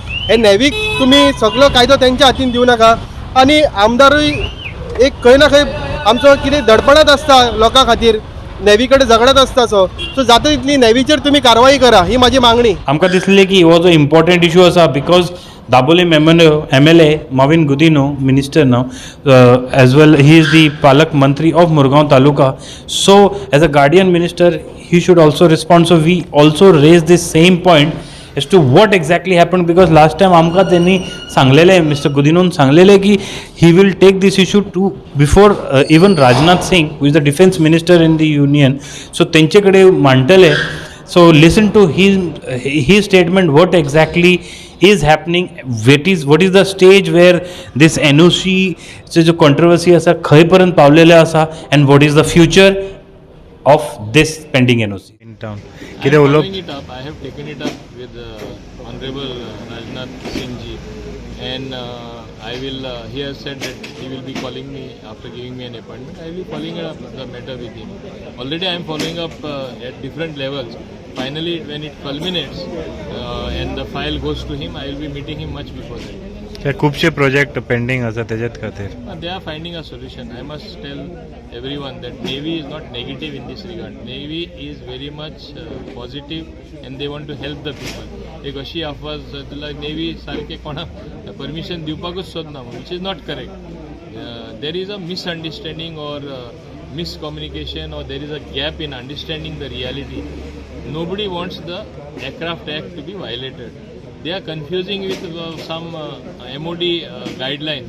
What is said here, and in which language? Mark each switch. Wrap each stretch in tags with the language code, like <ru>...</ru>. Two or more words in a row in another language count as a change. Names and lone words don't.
<kok>हे नेवीक तुमी सगळो कायदो तेंच्या हातीन दिवं नाका. आनी आमदारूय एक खंय ना खंय आमचो कितें धडपणात आसता लोकां खातीर, नेवी कडेन झगडत आसता. सो जाता तितली नेवीचेर तुमी कारवाई करा, ही म्हाजी मागणी. आमकां दिसलें की हो जो</kok> <en>important issue आसा, बिकॉज दाबोली MLA Marvin Gudino, minister now, as well he is the Palak Mantri of Mormugao Taluka. So as a guardian minister, he should also respond. So we also raise this same point as to what exactly happened, because last time</en> <kok>आमकां त्यांनी सांगलेले, मिस्टर गुदिनोन सांगलेले की</kok> <en>he will take this issue to before even Rajnath Singh, who is the defense minister in the union.</en> <kok>So तेंचे कडेन मांडटले.</kok> <en>So listen to his statement. What exactly is happening? What is the stage where this NOC</en> <kok>चे जो</kok> <en>controversy</en> <kok>असा खंय पर्यंत पावलेले असा,</kok> <en>and what is the future of this pending NOC in town? I'm</en> <kok>कितें उलोवप?</kok> <en>following it up. I have taken it up with Honorable Rajnath Singh ji, and I will. He has said that he will be calling me after giving me an appointment. I will be following up the matter with him. Already I am following up at different levels. Finally, when it culminates and the file goes to him, I will be meeting him much before that.</en> <kok>खुबशे प्रोजेक्ट पेंडिंग आसा तेजेत खातीर.</kok> <en>They are finding a solution. I must tell everyone that Navy is not negative in this regard. Navy is very much positive and they want to help the people.</en> <kok>एक अशी अफवाज तुला नेव्ही सारखे कोणाक परमिशन दिवपाकूच सोदना,</kok> <en>which is not correct. There is a misunderstanding or miscommunication, or there is a gap in understanding the reality. Nobody wants the Aircraft Act to be violated. They are confusing with some MOD guidelines.</en>